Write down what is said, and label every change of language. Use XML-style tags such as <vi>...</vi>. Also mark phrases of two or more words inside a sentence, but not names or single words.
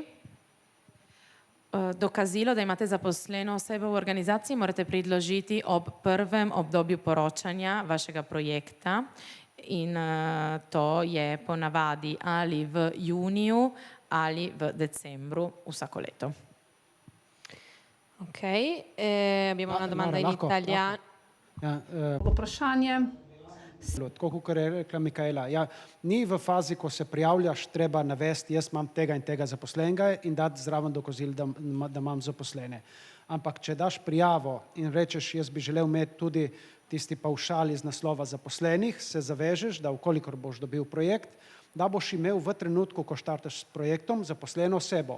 <sl>Dokazilo, da imate zaposleno osebo v organizaciji, morate predložiti ob prvem obdobju poročanja vašega projekta in to je ponavadi ali v juniju ali v decembru vsako leto.</sl> <it>Ok, abbiamo una domanda in italiano.</it> <sl>Vprašanje. Tako kot je rekla Mikaela, ja, ni v fazi, ko se prijavljaš, treba navesti, jaz imam tega in tega zaposlenega in dati zraven dokazil, da imam zaposlene. Ampak, če daš prijavo in rečeš, jaz bi želel imeti tudi tisti pavšal iz naslova zaposlenih, se zavežeš, da ukolikor boš dobil projekt, da boš imel v trenutku, ko štartaš s projektom, zaposleno osebo.</sl>